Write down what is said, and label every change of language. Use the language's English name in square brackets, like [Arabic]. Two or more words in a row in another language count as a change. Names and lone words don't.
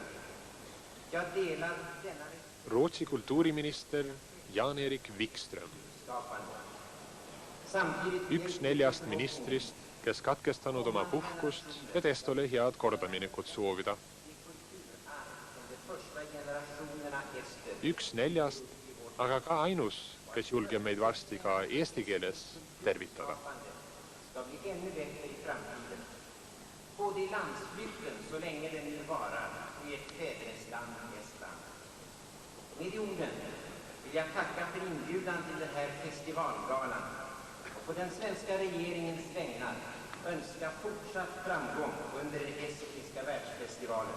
[Swedish] Jag delar denna [Estonian] Rootsi kultuuriminister Jan-Erik Wikström, üks 4 ministrist, kes katkestanud oma puhkust, et Estole head kordaminekut soovida. Üks 4, aga ka ainus, kes julgeb meid varsti ka eesti keeles tervitada. [Swedish] både i landsflykten så länge den nu varar och i ett fädernesland Estland. Med de orden vill jag tacka för inbjudan till den här festivalgalan och på den svenska regeringens vägnar önska fortsatt framgång under den estniska världsfestivalen.